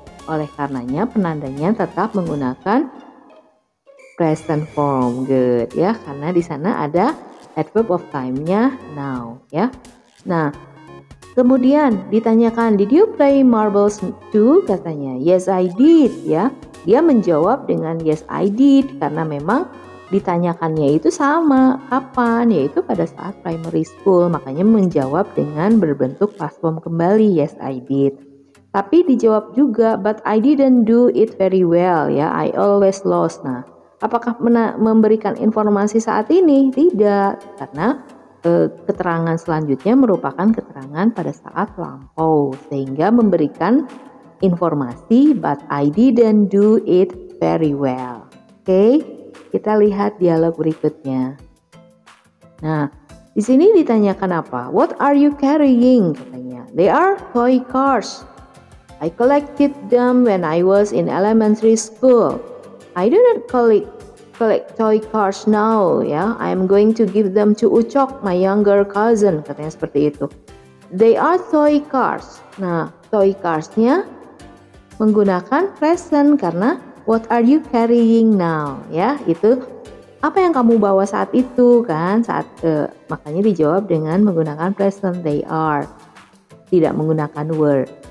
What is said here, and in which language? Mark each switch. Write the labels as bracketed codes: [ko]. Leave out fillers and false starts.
[id] Oleh karenanya penandanya tetap menggunakan present form. Good ya, karena di sana ada adverb of time-nya now ya. Nah, kemudian ditanyakan, [en] did you play marbles too? [id] Katanya, [en] yes I did ya. [id] Dia menjawab dengan [en] yes I did [id] karena memang ditanyakannya itu sama, kapan? Yaitu pada saat primary school, makanya menjawab dengan berbentuk past form kembali, [en] yes I did. [id] Tapi dijawab juga, [en] but I didn't do it very well ya, I always lost. [id] Nah, apakah memberikan informasi saat ini? Tidak, karena keterangan selanjutnya merupakan keterangan pada saat lampau, sehingga memberikan informasi, [en] but I didn't do it very well. [id] Oke, kita lihat dialog berikutnya. Nah, di sini ditanyakan apa? [en] What are you carrying? [id] Katanya. [en] They are toy cars. I collected them when I was in elementary school. I do not collect toy cars now ya. I am going to give them to Ucok, my younger cousin. [id] Katanya seperti itu. [en] They are toy cars. [id] Nah, toy carsnya menggunakan present karena [en] what are you carrying now [id] ya, itu apa yang kamu bawa saat itu kan, makanya dijawab dengan menggunakan present, [en] they are, [id] tidak menggunakan were.